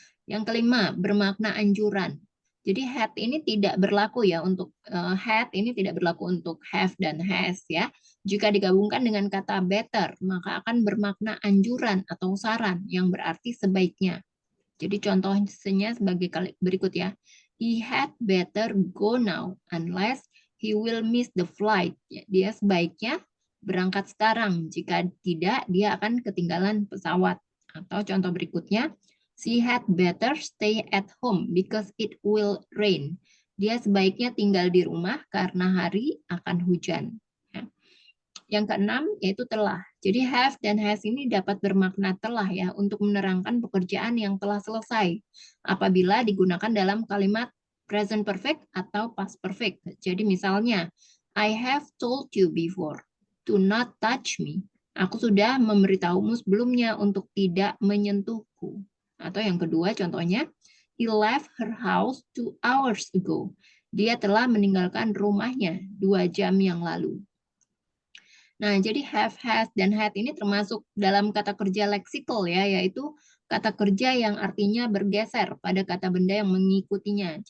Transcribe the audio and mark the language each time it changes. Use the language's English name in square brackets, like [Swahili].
[Indonesian] Yang kelima, bermakna anjuran. Jadi had ini tidak berlaku ya untuk had ini tidak berlaku untuk have dan has ya. Jika digabungkan dengan kata better, maka akan bermakna anjuran atau saran yang berarti sebaiknya. Jadi contohnya sebagai berikut ya. [English] He had better go now unless he will miss the flight. [Indonesian] Dia sebaiknya berangkat sekarang. Jika tidak, dia akan ketinggalan pesawat. Atau contoh berikutnya, [English] she had better stay at home because it will rain. [Indonesian] Dia sebaiknya tinggal di rumah karena hari akan hujan. Yang keenam yaitu telah. Jadi have dan has ini dapat bermakna telah ya untuk menerangkan pekerjaan yang telah selesai apabila digunakan dalam kalimat present perfect atau past perfect. Jadi misalnya, [English] I have told you before to not touch me. [Indonesian] Aku sudah memberitahumu sebelumnya untuk tidak menyentuhku. Atau yang kedua contohnya, [English] he left her house 2 hours ago. [Indonesian] Dia telah meninggalkan rumahnya 2 jam yang lalu. Nah, jadi have, has, dan had ini termasuk dalam kata kerja leksikal ya, yaitu kata kerja yang artinya bergeser pada kata benda yang mengikutinya.